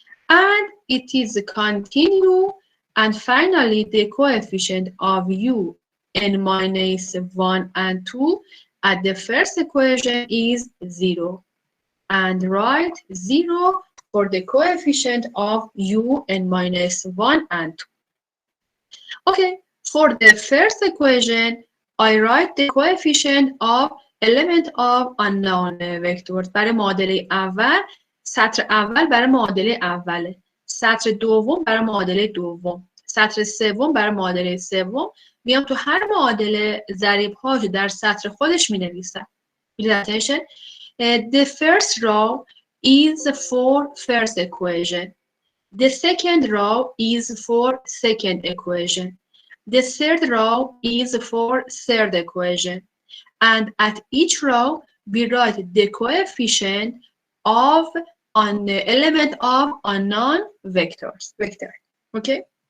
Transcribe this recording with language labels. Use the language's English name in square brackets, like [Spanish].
[English] And it is continue, and finally the coefficient of u n minus 1 and 2 at the first equation is 0. And write 0 for the coefficient of u n minus 1 and 2. Okay, for the first equation, I write the coefficient of element of unknown vectors. [Persian] برای معادله اول، سطر اول برای معادله اوله، سطر دوم برای معادله دوم، سطر سوم برای معادله سوم. میام تو هر معادله ضریب‌هاش در سطر خودش می‌نویسم. [English] Attention. The first row is for first equation. The second row is for second equation. The third row is for third equation. And at each row, we write the coefficient of an element of unknown vectors. Okay?